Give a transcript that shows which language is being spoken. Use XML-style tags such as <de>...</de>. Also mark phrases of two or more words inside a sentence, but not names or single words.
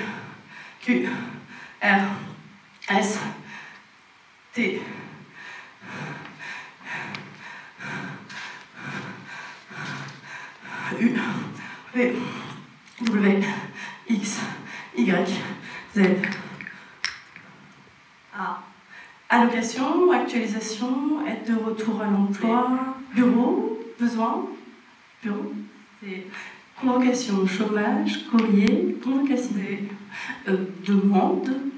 <fr>Q. R. S. T. U. V. W. X. Y. Z. A. Allocation, actualisation, aide de retour à l'emploi, bureau, besoin, bureau, c'est convocation, chômage, courrier, convocation, demande,</fr>